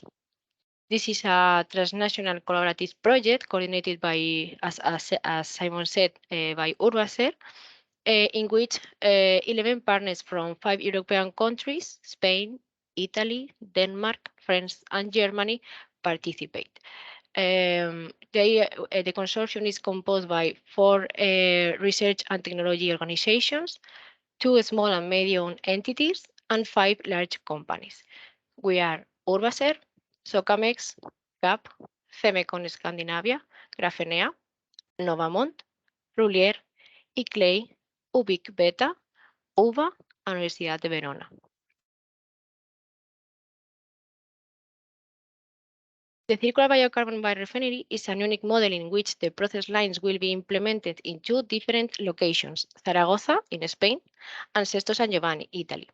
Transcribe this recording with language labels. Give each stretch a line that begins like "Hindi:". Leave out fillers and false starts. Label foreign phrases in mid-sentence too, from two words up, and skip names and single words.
English: This is a transnational collaborative project coordinated by, as Simon said, by URBASER, in which 11 partners from 5 European countries, Spain, Italy, Denmark, France, and Germany, participate. The consortium is composed by 4 research and technology organizations, 2 small and medium entities, and 5 large companies. We are URBASER, Socamex, GAP, Femecon Scandinavia, Grafenea, NOVAMONT, Rulier, ICLEI, UVIC Beta, UVA, and Universidad de Verona. The circular biocarbon biorefinery is a unique model in which the process lines will be implemented in 2 different locations, Zaragoza in Spain and Sesto San Giovanni, Italy.